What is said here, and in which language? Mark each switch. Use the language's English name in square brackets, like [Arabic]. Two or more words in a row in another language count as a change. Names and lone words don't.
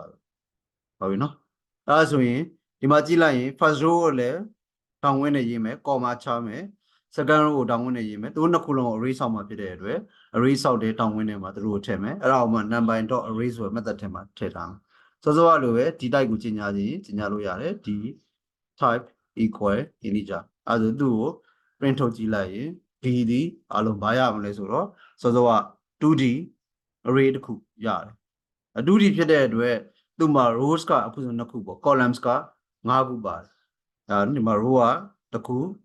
[Burmese] စို့ဟုတ်ပြီနော်အဲ့ဒါဆိုရင်ဒီမှာကြည့်လိုက်ရင် [English] first row [Burmese] ကိုလည်းတောင်းခွင့်နဲ့ရေးမယ် comma ချမယ် [English] second row [Burmese] ကိုတောင်းခွင့်နဲ့ရေးမယ်သူ တို့နှစ်ခုလုံးကို array ဆောက်မှာဖြစ်တဲ့အတွက် array ဆောက်တဲ့တောင်းခွင့်နဲ့မှာသူတို့ကိုထည့်မယ်အဲ့ဒါကိုမှ number.array ဆိုတဲ့ method ထဲမှာထည့်ထားမယ်စောစောကလိုပဲဒီ type ကိုကြီးညာလို့ရတယ်ဒီ [English] type equal integer [Burmese] အဲ့ဒါဆိုသူ့ကို print ထုတ်ကြည့်လိုက်ရင် b ဒီအလုံးဘာရမလဲဆိုတော့စောစောက 2D array တစ်ခုရတယ်2D ဖြစ်တဲ့အတွက်သူ့မှာ rows ကအခုဆို2ခုပေါ့ columns က5ခုပါတယ်ဒီမှာ row ကတစ်ခု